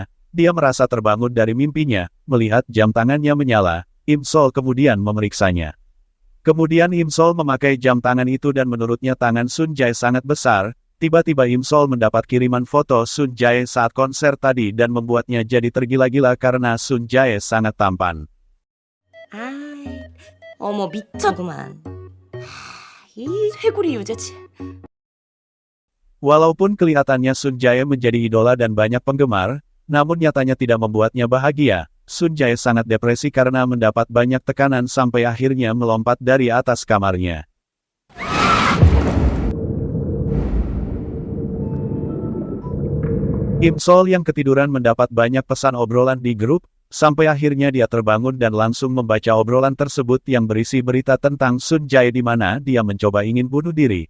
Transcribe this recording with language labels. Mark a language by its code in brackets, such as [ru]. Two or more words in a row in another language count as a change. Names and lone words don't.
[id] Dia merasa terbangun dari mimpinya, melihat jam tangannya menyala. Im Sol kemudian memeriksanya. Kemudian Im Sol memakai jam tangan itu dan menurutnya tangan Sun Jae sangat besar. Tiba-tiba Im Sol mendapat kiriman foto Sun Jae saat konser tadi dan membuatnya jadi tergila-gila karena Sun Jae sangat tampan. [ko] 어머 미쳤구만. 이 쇄골이 유재치. [id] Walaupun kelihatannya Sun Jae menjadi idola dan banyak penggemar, namun nyatanya tidak membuatnya bahagia. Sun Jae sangat depresi karena mendapat banyak tekanan sampai akhirnya melompat dari atas kamarnya. Im Sol yang ketiduran mendapat banyak pesan obrolan di grup, sampai akhirnya dia terbangun dan langsung membaca obrolan tersebut yang berisi berita tentang Sun Jae di mana dia mencoba ingin bunuh diri.